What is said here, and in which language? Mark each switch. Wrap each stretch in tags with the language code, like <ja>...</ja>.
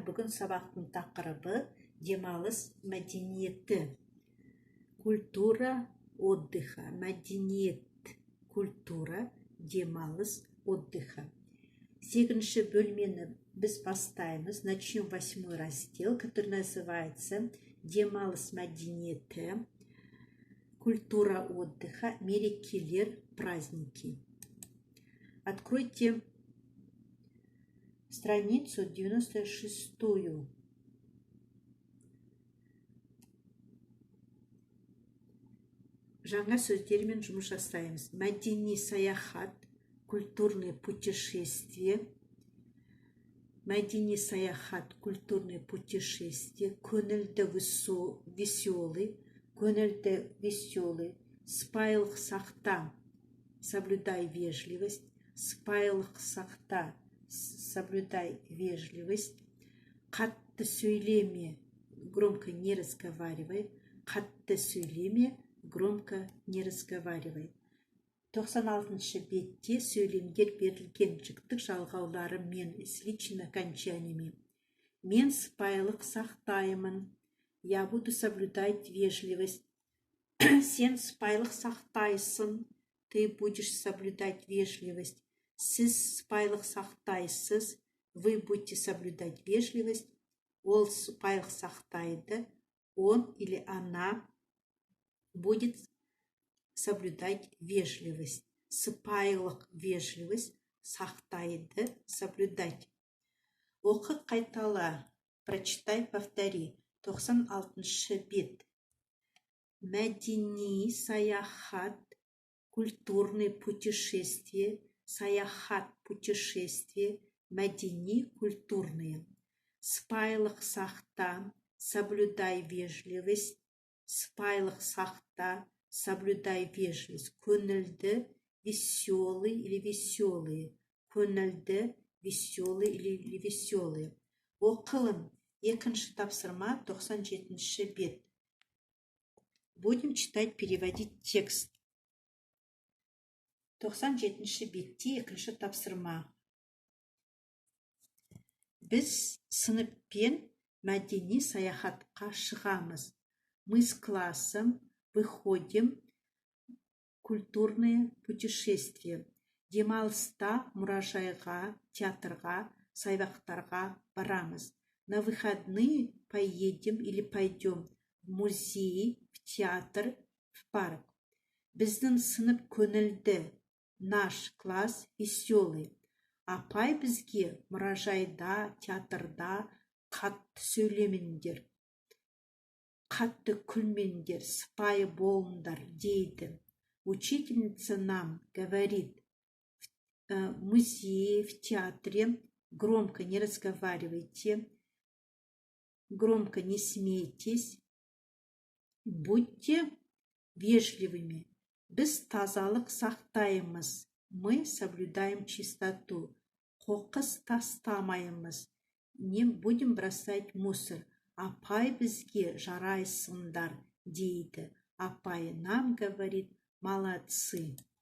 <kk>Бүгін сабақтың тақырыбы демалыс мәдениеті.</kk> <ru>Культура отдыха.</ru> <kk>Мәдениет,</kk> <ru>культура,</ru> <kk>демалыс</kk> <ru>отдыха.</ru> <kk>8-ші бөлмені біз бастаймыз.</kk> <ru>Начнем 8-й раздел, который называется</ru> <kk>демалыс мәдениеті,</kk> <ru>культура отдыха,</ru> <kk>мерекелер,</kk> <ru>праздники. Откройте страницу 96-ю.</ru> <kk>Жаңа сөздермен жұмыс жасаймыз. Мәдени саяхат,</kk> <ru>культурное путешествие.</ru> <kk>Мәдени саяхат,</kk> <ru>культурное путешествие.</ru> <kk>Көңілді</kk> <ru>веселый,</ru> <kk>көңілді веселый. Спайлық сақта,</kk> <ru>соблюдай вежливость.</ru> <kk>Спайлық сақта,</kk> <ru>соблюдай вежливость.</ru> <kk>Қатты сөйлеме,</kk> <ru>громко не разговаривай.</ru> <kk>Қатты сөйлеме,</kk> <ru>громко не разговаривай.</ru> <kk>96-шы бетте сөйлемдер берілген жүктік жалғаулары мен</kk> <ru>с личным окончаниями.</ru> <kk>Мен спайлық сақтаймын.</kk> <ru>Я буду соблюдать вежливость.</ru> <kk>Сен спайлық сақтайсың.</kk> <ru>Ты будешь соблюдать вежливость.</ru> <kk>Сіз спайлық сақтайсыз.</kk> <ru>Вы будете соблюдать вежливость.</ru> <kk>Ол спайлық сақтайды.</kk> <ru>Он или она будет соблюдать вежливость.</ru> <kk>Спайлық</kk> <ru>вежливость</ru> <kk>сақтайды,</kk> <ru>соблюдать.</ru> <kk>Оқы, қайтала.</kk> <ru>Прочитай, повтори.</ru> <kk>96-шы бет. Мәдени саяхат,</kk> <ru>культурное путешествие,</ru> <kk>саяхат,</kk> <ru>путешествие,</ru> <kk>мәдени,</kk> <ru>культурные.</ru> <kk>Спайлық сақта,</kk> <ru>соблюдай вежливость.</ru> <kk>Спайлық сақта,</kk> <ru>соблюдай вежливость.</ru> <kk>Көңілді,</kk> <ru>веселый или веселые.</ru> <kk>Көңілді,</kk> <ru>веселый или веселые.</ru> <kk>Оқылым. Екінші тапсырма, 97-ші бет.</kk> <ru>Будем читать, переводить текст.</ru> <kk>97-ші бетте екінші тапсырма. Біз сыныппен мәдени саяхатқа шығамыз.</kk> <ru>Мы с классом выходим в культурное путешествие.</ru> <kk>Демалыста мұражайға, театрға, саябақтарға барамыз.</kk> <ru>На выходные поедем или пойдем в музей, в театр, в парк.</ru> <kk>Біздің сынып көңілді.</kk> <ru>Наш класс веселый.</ru> <kk>Апай бізге мұражайда, театрда қатты сөйлемеңдер. Қатты күлмеңдер, сыпайы болыңдар дейді.</kk> <ru>Учительница нам говорит, в музее, в театре громко не разговаривайте, громко не смейтесь, будьте вежливыми.</ru> <kk>Біз тазалық сақтаймыз.</kk> <ru>Мы соблюдаем чистоту.</ru> <kk>Қоқыс тастамаймыз.</kk> <ru>Не будем бросать мусор.</ru> <kk>Апай бізге жарайсыңдар дейді.</kk> <ru>Апай нам говорит, молодцы.</ru>